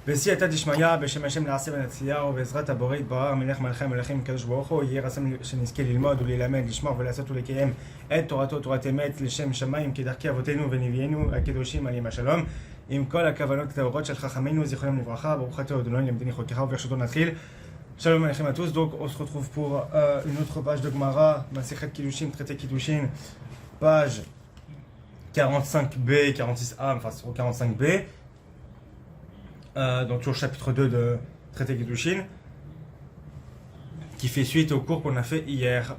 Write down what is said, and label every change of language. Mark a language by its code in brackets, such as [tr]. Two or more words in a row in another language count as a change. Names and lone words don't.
[he] בסייעתא דשמיא, בשם השם נעשה ונצליח, ובעזרת הבורא יתברך מלך מלכי המלכים הקדוש ברוך הוא, יהי רצון שנזכה ללמוד וללמד, לשמור ולעשות ולקיים את תורתו, תורת אמת, לשם שמיים, כדרכי אבותינו ונביאינו הקדושים עליהם השלום, עם כל הכוונות הטהורות של חכמינו, זיכרונם לברכה, ברוך אתה אדוני למדני חוקך וברשותו נתחיל. שלום עליכם [fr] à tous, donc on se retrouve pour une autre page de Gemara, Masechet Kiddushin, traité Kiddushin, page 45b, 46a, enfin sur 45b, donc toujours chapitre 2 de traité Kiddushin, qui fait suite au cours qu'on a fait hier.